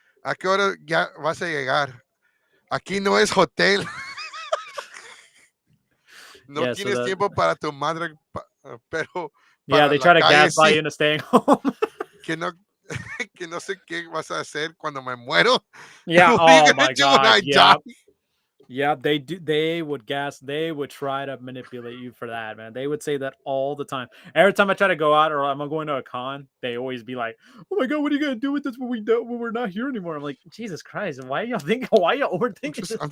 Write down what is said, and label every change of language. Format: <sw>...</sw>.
<es>¿A qué hora ya vas a llegar? Aquí no es hotel. No tienes tiempo para tu madre, pero</es> <en>yeah, they try to gaslight you into staying home.</en> <es>que no sé qué vas a hacer cuando me muero.</es> <en>Yeah. Oh my God. Yeah. Die? Yeah, they do. They would try to manipulate you for that, man. They would say that all the time. Every time I try to go out or I'm going to a con, they always be like, "Oh my God, what are you gonna do with this when we're not here anymore?" I'm like, Jesus Christ, why y'all overthinking?</en>